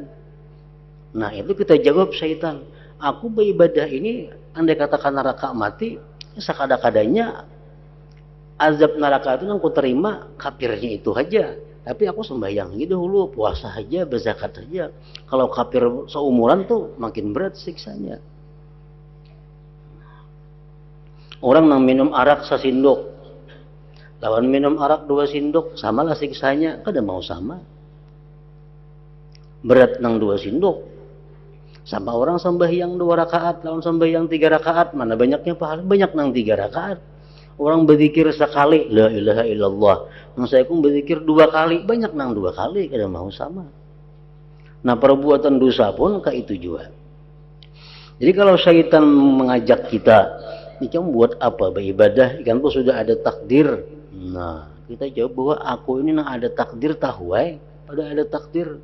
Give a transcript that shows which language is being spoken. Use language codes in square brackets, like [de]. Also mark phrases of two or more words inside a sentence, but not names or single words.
[id] Nah, itu kita jawab syaitan. Aku beribadah ini, andai katakan neraka mati, sekada-kadanya azab neraka itu yang ku terima kafirnya itu aja. Tapi aku sembahyang gitu dulu, puasa aja, berzakat aja. Kalau kafir seumuran tuh makin berat siksanya. [bjn] Orang yang minum arak sesindok, lawan minum arak 2 sindok, samalah siksanya, kada mau sama. Berat nang 2 sindok. [id] Sama orang sembahyang 2 rakaat, lawan sembahyang 3 rakaat, mana banyaknya pahala? [bjn] Banyak nang 3 rakaat. Orang berzikir sekali, [ar] لا إله إلا الله. [bjn] Nang saya pun berzikir 2 kali, banyak nang 2 kali, kada mau sama. [id] Nah, perbuatan dosa pun kayak itu juga. Jadi kalau syaitan mengajak kita, ini kamu buat apa beribadah? [bjn] Ikan tuh sudah ada takdir. Nah, kita jawab bahwa aku ini nang ada takdir tahu pada ada takdir.